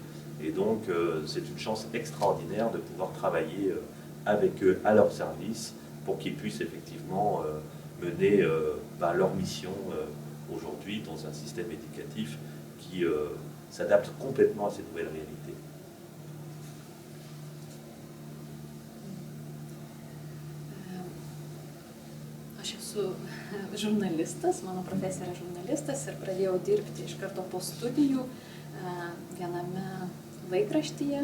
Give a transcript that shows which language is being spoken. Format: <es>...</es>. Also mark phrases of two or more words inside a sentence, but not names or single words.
<fr>Et donc, c'est une chance extraordinaire de pouvoir travailler avec eux à leur service pour qu'ils puissent effectivement mener leur mission aujourd'hui dans un système éducatif qui s'adapte complètement à ces nouvelles réalités.</fr> <lt>Aš esu žurnalistas, mano profesija yra žurnalistas ir pradėjau dirbti iš karto po studijų viename laikraštyje.</lt>